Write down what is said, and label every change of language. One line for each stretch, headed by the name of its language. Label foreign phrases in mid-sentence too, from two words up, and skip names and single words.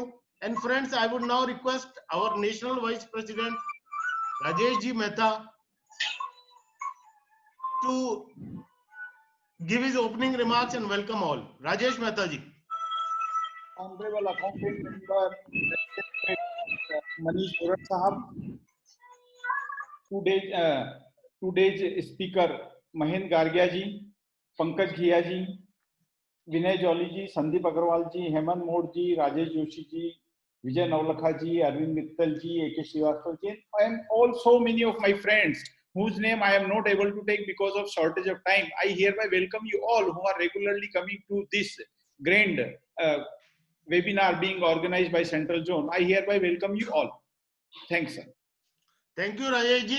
English: And friends, I would now request our National Vice President Rajesh Ji Mehta to give his opening remarks and welcome all. Rajesh Mehta Ji. Honorable Accountant Member Manish Borad Sahab, today's speaker महेंद्र गार्गिया जी, पंकज घिया जी, विनय जॉली जी, संदीप अग्रवाल जी, हेमंत मोड़ जी, राजेश जोशी जी, Vijay Navlakha ji, Arvind Mittal ji, A.K. Srivastava ji, and also many of my friends whose name I am not able to take because of shortage of time. I hereby welcome you all who are regularly coming to this grand webinar being organized by Central Zone. I hereby welcome you all. Thanks, sir. Thank you, Rajesh ji.